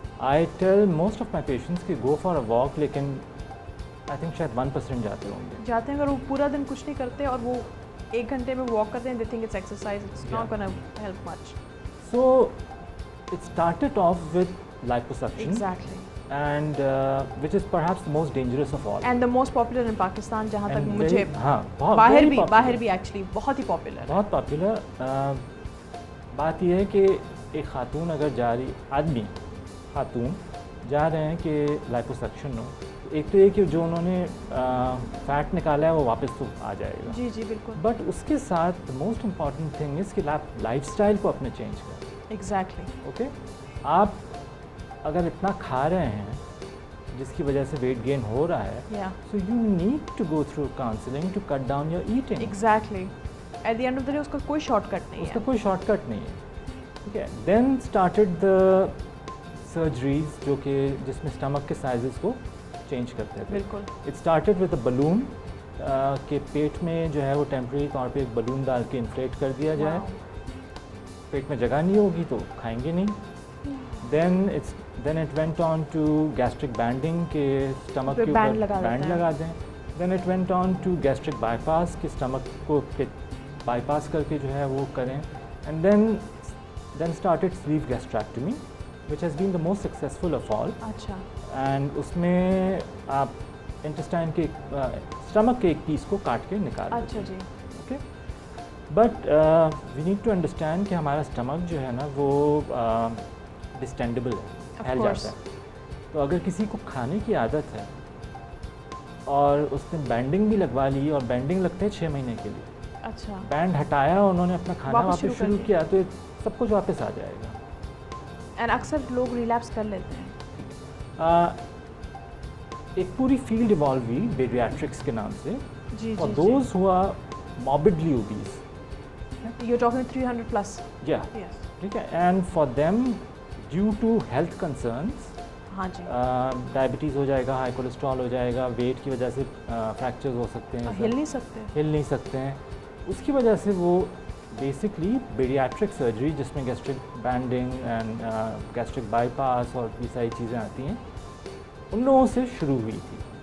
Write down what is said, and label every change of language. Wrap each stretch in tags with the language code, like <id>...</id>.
<en>I tell most of my patients کہ go for a walk, لیکن I think</en> <ur>شاید 1% جاتے ہوں گے. جاتے ہیں, اگر وہ پورا دن کچھ نہیں کرتے اور وہ 1 گھنٹے میں واک کرتے ہیں,</ur> <en>They think it's exercise, it's not gonna help much. So it started off with liposuction. Exactly. And which is perhaps the most dangerous of all. And the most popular in Pakistan,</en> <ur>جہاں تک</ur> <en>And</en> <ur>مجھے باہر بھی actually بہت ہی popular ہے. بہت popular. بات یہ ہے کہ ایک خاتون اگر جا رہی, خاتون جا رہے ہیں کہ لائپوسکشن ہو, ایک تو یہ کہ جو انہوں نے فیٹ نکالا ہے وہ واپس تو آ جائے گا. جی جی بالکل. بٹ اس کے ساتھ</ur> <en>most important thing is</en> <ur>کہ لائف اسٹائل کو اپنے چینج کریں.</ur> <en>Exactly.</en> <ur>اوکے, آپ اگر اتنا کھا رہے ہیں جس کی وجہ سے ویٹ گین ہو رہا ہے,</ur> <en>So you need to go through counselling to cut down your eating. Exactly.</en> <ur>At the end of the day اس کا کوئی شارٹ کٹ نہیں ہے. اس کا کوئی شارٹ کٹ نہیں ہے. ٹھیک ہے. دین اسٹارٹڈ دا سرجریز جو کہ جس میں اسٹمک کے سائزز کو چینج کرتے تھے. بالکل.</ur> <en>it started with a balloon,</en> <ur>کہ پیٹ میں جو ہے وہ ٹیمپریری طور پہ ایک بلون ڈال کے انفلیٹ کر دیا جائے. پیٹ میں جگہ نہیں ہوگی تو کھائیں گے نہیں.</ur> <en>Then it went on to gastric banding</en> <ur>کہ stomach کے اوپر بینڈ لگا دیں.</ur> <en>Then it went on to gastric bypass</en> <ur>کہ stomach کو بائی پاس کر کے جو ہے وہ کریں.</ur> <en>And then started sleeve gastrectomy which has been the most successful of all.</en> <ur>اچھا. And اس میں آپ انٹسٹائن کے stomach کے ایک پیس کو کاٹ کے نکال دیں. اچھا جی.</ur> <en>Okay. But we need to understand</en> <ur>کہ ہمارا اسٹمک جو ہے نا وہ ڈسٹینڈیبل ہے, پھیل جاتا ہے. تو اگر کسی کو کھانے کی عادت ہے اور اس نے بینڈنگ بھی لگوا لی, اور بینڈنگ لگتے ہیں 6 مہینے کے لیے. اچھا. بینڈ ہٹایا, انہوں نے اپنا کھانا واپس شروع کیا, تو سب کچھ واپس آ جائے گا. اینڈ اکثر لوگ ریلیپس کر لیتے ہیں. ایک پوری فیلڈ ایوالو ہوئی بیریاٹرکس کے نام سے. جی. اور دوز ہوا morbidly obese.</ur> <en>You're talking 300 plus. Yeah. Yes.</en> <ur>ٹھیک ہے.</ur> <en>And for them, due to health concerns,</en> <ur>ہاں جی. ڈائبٹیز ہو جائے گا, ہائی کولیسٹرول ہو جائے گا, ویٹ کی وجہ سے فریکچرز ہو سکتے ہیں, ہل نہیں سکتے. ہل نہیں سکتے ہیں. اس کی وجہ سے وہ بیسکلی بیریاٹرک سرجری, جس میں gastric bending and gastric by پاس اور یہ ساری چیزیں آتی ہیں, ان لوگوں سے شروع ہوئی تھی.</ur>